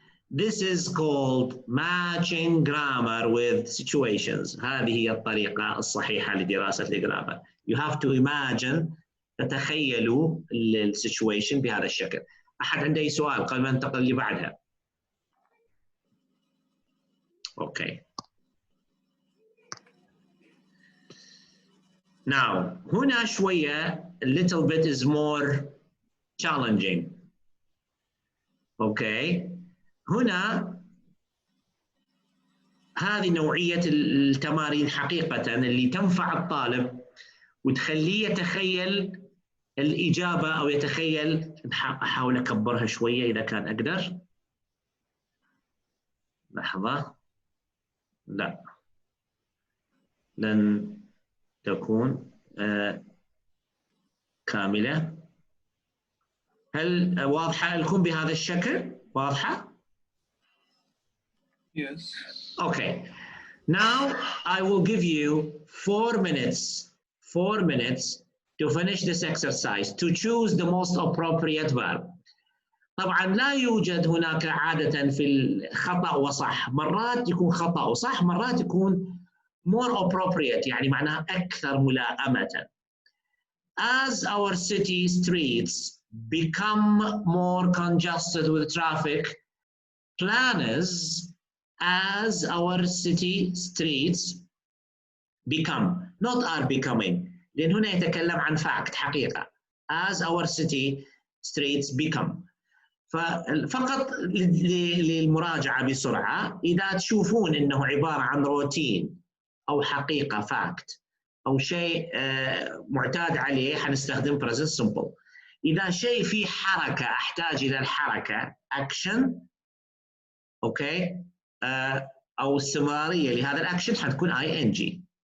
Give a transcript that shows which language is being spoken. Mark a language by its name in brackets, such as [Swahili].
[English] This is called matching grammar with situations. [Arabic] هذه هي الطريقة الصحيحة لدراسة الجرامر. [English] You have to imagine، [Arabic] تتخيلوا السيتويشن بهذا الشكل. أحد عنده أي سؤال قبل ما ننتقل اللي بعدها؟ Okay. [English] Now [Arabic] هنا شوية [English] a little bit is more challenging. Okay. [Arabic] هنا هذه نوعية التمارين حقيقة اللي تنفع الطالب وتخليه يتخيل الإجابة أو يتخيل. أحاول أكبرها شوية إذا كان أقدر. لحظة. لا، لن تكون كاملة. هل واضحة لكم بهذا الشكل؟ واضحة؟ [English] Yes. Okay. Now I will give you 4 minutes to finish this exercise, to choose the most appropriate verb. [Arabic] طبعا لا يوجد هناك عادة في الخطأ وصح. مرات يكون خطأ وصح، مرات يكون [English] more appropriate، [Arabic] يعني معناها أكثر ملائمة. [English] As our city streets become more congested with traffic, planners, as our city streets become, not are becoming، [Arabic] لأن هنا يتكلم عن [English] fact، [Arabic] حقيقة. [English] As our city streets become. [Arabic] فقط للمراجعة بسرعة، إذا تشوفون أنه عبارة عن روتين أو حقيقة fact أو شيء معتاد عليه حنستخدم present simple. إذا شيء فيه حركة أحتاج إلى الحركة action، أوكي، أو استمرارية لهذا الأكشن حتكون ing.